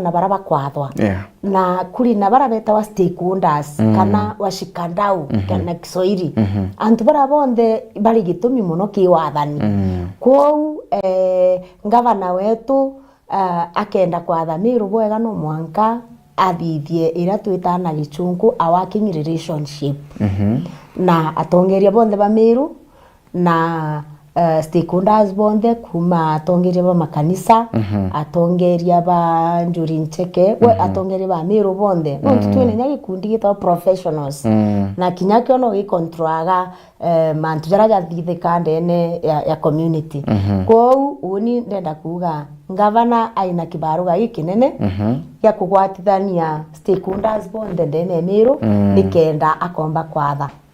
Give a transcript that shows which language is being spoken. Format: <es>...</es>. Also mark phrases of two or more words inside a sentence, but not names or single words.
<mer>na baraba kwathwa na kuri na barabeta wa stakeholders kana washikandau kana Kiswahili antu barabonde bari gitumi muno kiwathani kwou ngavana wetu akenda kwatha Meru bwega no mwanka athithie ira twita na gichungu</mer> <en>a working relationship</en> <mer>na atongeria bonde ba Meru na stakeholders bonde kuma atongeria ba makanisa atongeria ba njuri ncheke we atongeria ba Meru bonde no tutwene nyagi kundi gita professionals na kinyakyo no gikontroaga mantu jaraja thithe kandene ya community kwou uni ndenda kuga ngavana aina kibaruga ikinene ya kugwatithania stakeholders bonde ndene Meru nikenda akomba kwatha</mer>